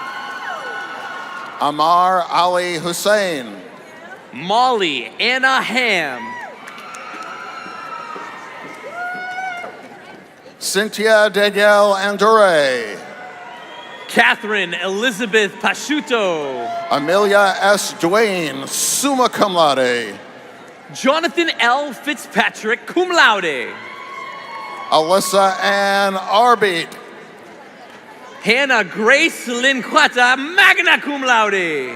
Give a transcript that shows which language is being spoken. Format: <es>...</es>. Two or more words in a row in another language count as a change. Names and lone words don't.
<en>Amar Ali Hussein. Molly Anna Ham. Cynthia Danielle Andore. Catherine Elizabeth Pasciuto. Amelia S. Duane,</en> <la>summa cum laude.</la> <en>Jonathan L. Fitzpatrick,</en> <la>cum laude.</la> <en>Alyssa Ann Arbeat. Hannah Grace Linquata,</en> <la>magna cum laude.</la>